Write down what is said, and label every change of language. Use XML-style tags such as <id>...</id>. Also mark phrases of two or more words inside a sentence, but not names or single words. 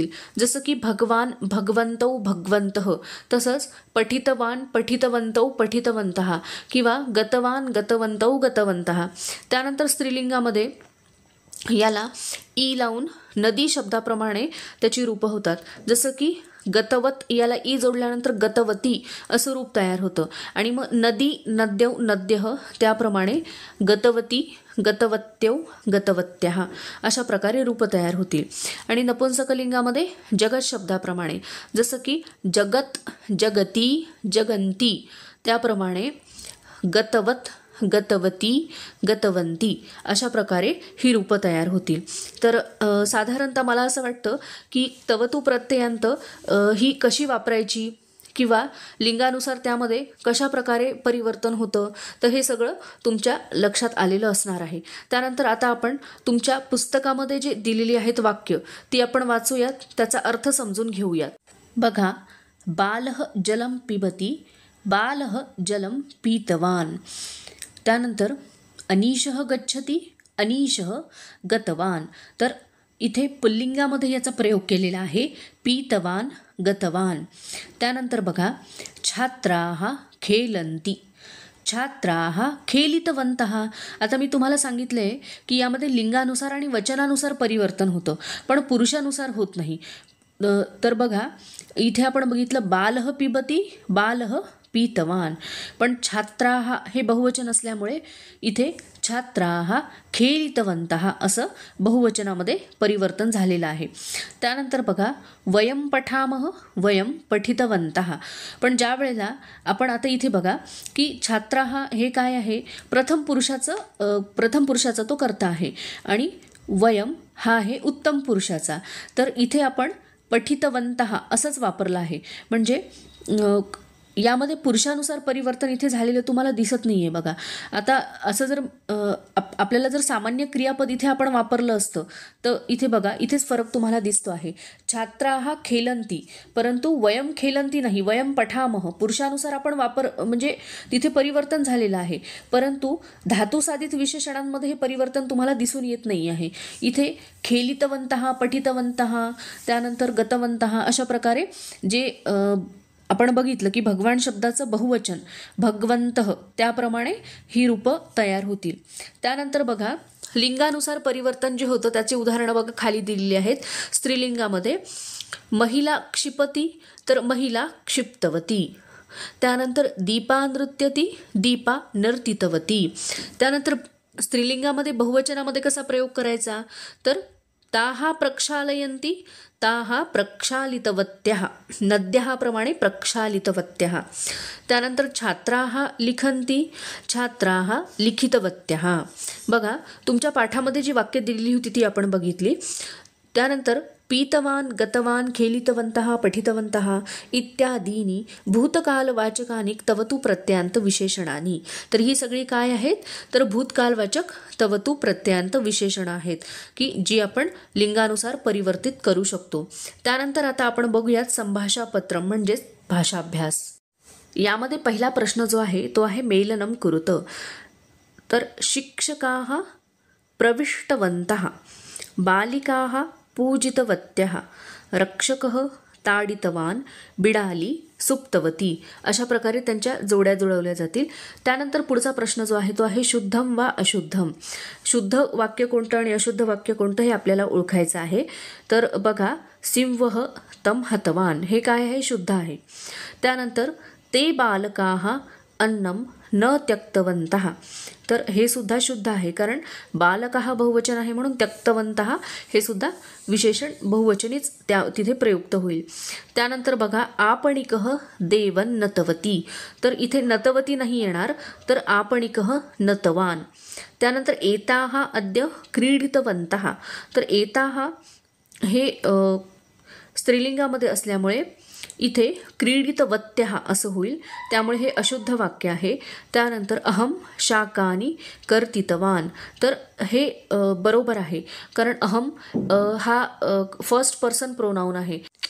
<mr>जसं की</mr> <sa>भगवान, भगवंतौ, भगवंतः. तसंच पठितवान, पठितवंतौ, पठितवंतः किंवा गतवान, गतवंतौ, गतवंतः.</sa> <mr>त्यानंतर स्त्रीलिंगामध्ये याला ई लावून नदी शब्दाप्रमाणे त्याची रूपं होतात. जसं की गतवत याला ई जोडल्यानंतर गतवती असं रूप तयार होतं. आणि मग</mr> <sa>नदी नद्यौ नद्यः</sa> <mr>त्याप्रमाणे</mr> <sa>गतवती गतवत्यौ गतवत्याः</sa> <mr>अशा प्रकारे रूप तयार होतील. आणि नपुंसकलिंगामध्ये जगत शब्दाप्रमाणे जसं की</mr> <sa>जगत जगती जगंती</sa> <mr>त्याप्रमाणे</mr> <sa>गतवत गतवती गतवंती</sa> <mr>अशा प्रकारे ही रूपं तयार होतील. तर साधारणतः मला असं वाटतं की</mr> <sa>तवतू प्रत्ययांत</sa> <mr>ही कशी वापरायची किंवा लिंगानुसार त्यामध्ये कशा प्रकारे परिवर्तन होतं, तर हे सगळं तुमच्या लक्षात आलेलं असणार आहे. त्यानंतर आता आपण तुमच्या पुस्तकामध्ये जे दिलेली आहेत वाक्य ती आपण वाचूयात, त्याचा अर्थ समजून घेऊयात. बघा,</mr> <sa>बालः जलं पिबती बालः जलं पीतवान. त्यानंतर अनीशः गच्छति अनीशः गतवान.</sa> <mr>तर इथे पुल्लिंगामध्ये याचा प्रयोग केलेला आहे,</mr> <sa>पीतवान गतवान.</sa> <mr>त्यानंतर बघा,</mr> <sa>छात्राः खेलन्ति छात्राः खेलितवन्तः.</sa> <mr>आता मी तुम्हाला सांगितले की यामध्ये लिंगानुसार आणि वचनानुसार परिवर्तन होतं, पण पुरुषानुसार होत नाही. तर बघा, इथे आपण बघितलं</mr> <sa>बालः पिबती बालः पीतवान,</sa> <mr>पण छात्राः हे बहुवचन असल्यामुळे इथे</mr> <sa>छात्राः खेलितवन्तः</sa> <mr>असं बहुवचनामध्ये परिवर्तन झालेलं आहे. त्यानंतर बघा,</mr> <sa>वयं पठामः वयं पठितवन्तः.</sa> <mr>पण ज्या वेळेला आपण आता इथे बघा की छात्राः हे काय आहे, प्रथम पुरुषाचा तो कर्ता आहे आणि वयं हा आहे उत्तम पुरुषाचा. तर इथे आपण पठितवन्तः असंच वापरलं आहे. म्हणजे यामध्ये पुरुषानुसार परिवर्तन इथे झालेलं तुम्हाला दिसत नाही आहे. बघा, आता असं जर आपल्याला जर सामान्य क्रियापद इथे आपण वापरलं असतं तर इथे बघा, इथेच फरक तुम्हाला दिसतो आहे.</mr> <sa>छात्राः खेलन्ति, परंतु वयं खेलन्ति नाही, वयं पठामः.</sa> <mr>पुरुषानुसार आपण म्हणजे तिथे परिवर्तन झालेलं आहे, परंतु धातुसाधित विशेषणांमध्ये हे परिवर्तन तुम्हाला दिसून येत नाही आहे. इथे</mr> <sa>खेलितवन्तः पठितवन्तः</sa> <mr>त्यानंतर गतवन्तः अशा प्रकारे जे आपण बघितलं की भगवान शब्दाचं बहुवचन भगवंतः त्याप्रमाणे ही रूपं तयार होतील. त्यानंतर बघा, लिंगानुसार परिवर्तन जे होतं त्याचे उदाहरणं बघा खाली दिलेली आहेत.</mr> <sa>स्त्रीलिंगामध्ये महिला क्षिपती तर महिला क्षिप्तवती. त्यानंतर दीपा नृत्यती दीपा नर्तितवती.</sa> <mr>त्यानंतर स्त्रीलिंगामध्ये बहुवचनामध्ये कसा प्रयोग करायचा, तर</mr> <sa>ताहा प्रक्षालयन्ति ताहा प्रक्षालितवत्याः नद्याः</sa> <mr>प्रमाणे प्रक्षालितवत्याः.</mr> <sa>त्यानंतर छात्राः लिखन्ति छात्राः लिखितवत्याः.</sa> <mr>बघा, तुमच्या पाठामध्ये जी वाक्य दिलेली होती ती आपण बघितली.</mr> <sa>त्यानंतर पीतवान गतवान खेलितवन्तः पठितवन्तः इत्यादीनी भूतकालवाचकानी तवतू प्रत्ययांत विशेषणानी.</sa> <mr>तर ही सगळी काय आहेत, तर भूतकालवाचक</mr> <sa>तवतू प्रत्ययांत</sa> <mr>विशेषणं आहेत की जी आपण लिंगानुसार परिवर्तित करू शकतो. त्यानंतर आता आपण बघूयात संभाषापत्रम म्हणजेच भाषाभ्यास. यामध्ये पहिला प्रश्न जो आहे तो आहे</mr> <sa>मेलनम कुरुत. तर शिक्षकाः प्रविष्टवन्तः बालिकाः पूजितवत्याः रक्षकः ताडितवान बिडाली सुप्तवती.</sa> <mr>अशा प्रकारे त्यांच्या जोड्या जुळवल्या जातील. त्यानंतर पुढचा प्रश्न जो आहे तो आहे</mr> <sa>शुद्धम वा अशुद्धम.</sa> <mr>शुद्ध वाक्य कोणतं आणि अशुद्ध वाक्य कोणतं हे आपल्याला ओळखायचं आहे. तर बघा,</mr> <sa>सिंहः तम हतवान</sa> <mr>हे काय आहे, शुद्ध आहे.</mr> <sa>त्यानंतर ते बालकाः अन्नम न त्यक्तवन्तः.</sa> <mr>तर हे सुद्धा शुद्ध आहे, कारण बालकाः बहुवचन आहे म्हणून त्यक्तवन्तः हे सुद्धा विशेषण बहुवचनीच तिथे प्रयुक्त होईल.</mr> <sa>त्यानंतर बघा, आपणिकः देवन नतवती.</sa> <mr>तर इथे नतवती नाही येणार, तर</mr> <sa>आपणिकः नतवान. त्यानंतर एताः अद्य क्रीडितवन्तः.</sa> <mr>तर एताः हे स्त्रीलिंगामध्ये असल्यामुळे इथे क्रीडितवत्याः असं होईल, त्यामुळे हे अशुद्ध वाक्य आहे.</mr> <sa>त्यानंतर अहम शाकानी कर्तितवान.</sa> <mr>तर हे बरोबर आहे, कारण अहम हा</mr> <en>first person pronoun</en> <mr>आहे.</mr>